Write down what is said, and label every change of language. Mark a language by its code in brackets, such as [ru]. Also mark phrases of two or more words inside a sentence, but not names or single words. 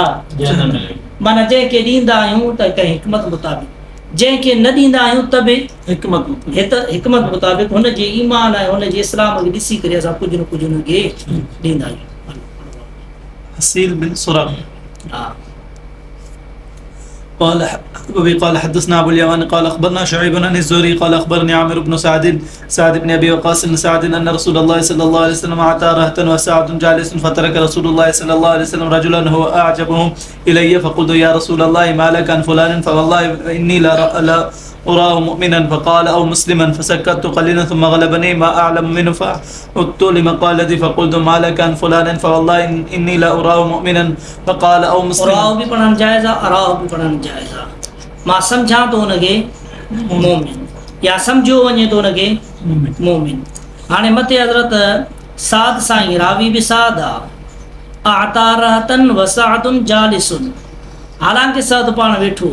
[sd] माना जंहिंखे ॾींदा आहियूं त कंहिं हिकमत मुताबिक़, जंहिंखे न ॾींदा आहियूं त बि हिकमत मुताबिक़ हुनजे ईमान ऐं हुनजे इस्लाम खे ॾिसी करे असां कुझु न कुझु हुनखे ॾींदा आहियूं. हसील बिन सुराक़. हा. [ar] قال حدثنا أبو اليمان قال أخبرنا شعيب عن الزهري قال أخبرني عامر بن سعد بن أبي وقاص بن سعد أن رسول الله صلى الله عليه وسلم أعطى رهطا وسعد جالس فترك رسول الله صلى الله عليه وسلم رجلا هو أعجبهم إلي فقلت يا رسول الله ما لك عن فلان فوالله إني لا أراه مؤمنا فقال أو مسلما فسكت قليلا ثم غلبني ما أعلم منه فعدت لمقالتي فقلت ما لك عن فلان فوالله إني لا أراه مؤمنا فقال أو مسلما. [sd] أراه भी पढ़ण जायज़ आहे, अराह भी पढ़ण जायज़ आहे. मां सम्झां थो हुनखे मोमिन या सम्झो वञे थो हुनखे मोमिन. हाणे मथे हज़रत साद साईं रावी बि साद आहे. [ar] أعطى رهطا وسعد جالس. [sd] हालांकि साद पाण वेठो.